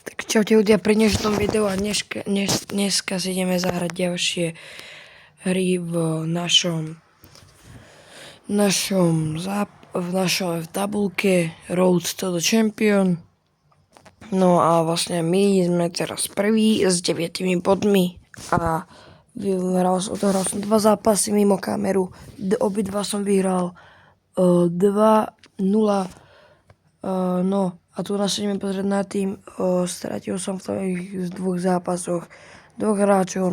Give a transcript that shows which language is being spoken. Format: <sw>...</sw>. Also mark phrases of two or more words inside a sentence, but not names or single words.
<sk>Čaute ľudia, pri dnešnom videu a dneska si ideme zahrať ďalšie hry v našej tabulke Road to the Champion. No a vlastne my sme teraz prví s 9 bodmi a odohral som 2 zápasy mimo kameru. Obidva som vyhral 2-0. No a tu nás ideme pozrieť na tým. Stratil som v tých 2 zápasoch 2 hráčov.</sk>